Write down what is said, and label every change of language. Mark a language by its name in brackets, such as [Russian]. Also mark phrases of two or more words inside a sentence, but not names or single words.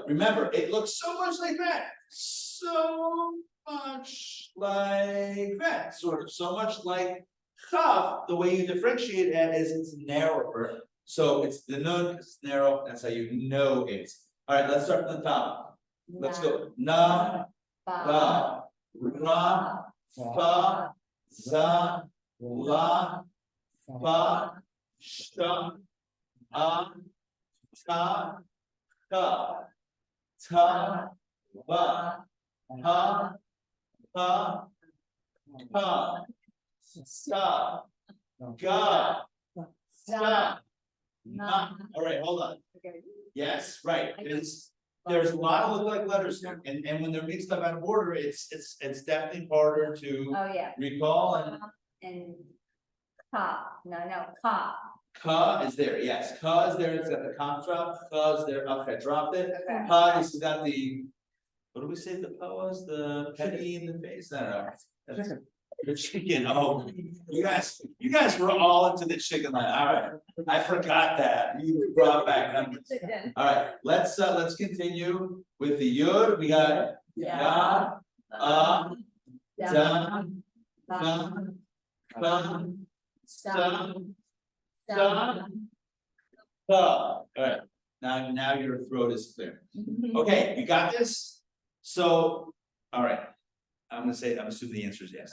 [English] Remember, it looks so much like that. So much like that. Sort of. So much like chaf. The way you differentiate it is it's narrower. So it's the nun because it's narrow. That's how you know it. All right, let's start from the top. Let's go. [Hebrew] Na, ba, ra, fa, za, la, fa, sha, a, ta, ka, ta, ba, ha, ha, ha, sa, ga, sa, na. [English] All right, hold on. Okay. Yes, right. There's a lot of look-like letters here, and when they're mixed up out of order, it's definitely harder to Oh, yeah. recall. And [Hebrew] Ka, no, ka. [English] ka is there, yes, ka is there, it's got the cough drop, ka is there, okay, dropped it. Okay. Pa has got the, what do we say the pa was, the penny in the face, I don't know. That's- The chicken, oh, you guys were all into the chicken line, all right, I forgot that, you brought back numbers. All right, let's continue with the yud, we got ya, da, [Hebrew] fa, fa, sa, sa, ka. [English] All right, now your throat is clear. Okay, you got this? So, all right, I'm assuming the answer is yes.